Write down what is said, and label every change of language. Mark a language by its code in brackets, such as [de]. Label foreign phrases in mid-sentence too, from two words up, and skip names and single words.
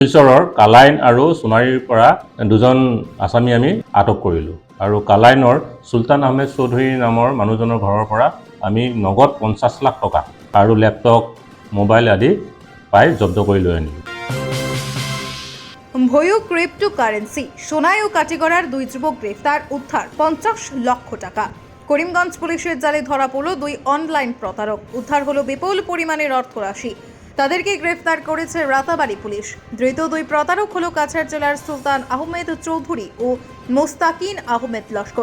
[as] শিলচৰৰ কালাইন আৰু সোণাৰীৰ পৰা দুজন আসামী আমি আটক কৰিলোঁ আৰু কালাইনৰ চুলতান আহমেদ চৌধুৰী নামৰ মানুহজনৰ ঘৰৰ পৰা আমি নগদ 50 লাখ টকা আৰু লেপটপ মোবাইল আদি পাই জব্দ কৰি লৈ আনিলোঁ। [bn] ভয়ু ক্রিপ্টোকারেন্সি সোনায় ও কাটিগড়ার দুই যুবক গ্রেফতার, উদ্ধার 50 লক্ষ টাকা। করিমগঞ্জ পুলিশের জালে ধরা পড়ল দুই অনলাইন প্রতারক, উদ্ধার হলো বিপুল পরিমাণের অর্থরাশি। তাদেরকে গ্রেফতার করেছে রাতাবাড়ি পুলিশ। ধৃত দুই প্রতারক হলো কাছাড় জেলার সুলতান আহমেদ চৌধুরী ও মোস্তাকিন আহমেদ লস্কর।